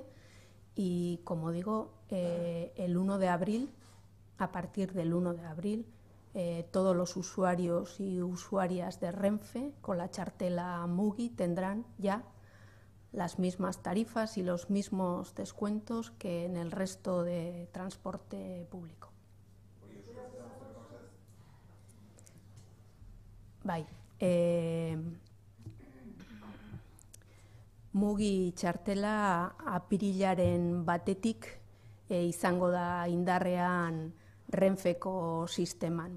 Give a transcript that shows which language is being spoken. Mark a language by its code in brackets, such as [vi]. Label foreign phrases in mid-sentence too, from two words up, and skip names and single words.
[es] Y, como digo, el 1 de abril, a partir del 1 de abril, todos los usuarios y usuarias de Renfe con la chartela Mugi tendrán ya las mismas tarifas y los mismos descuentos que en el resto de transporte público. [eu] Bai, Mugi txartela apirilaren batetik izango da indarrean Renfeko sisteman.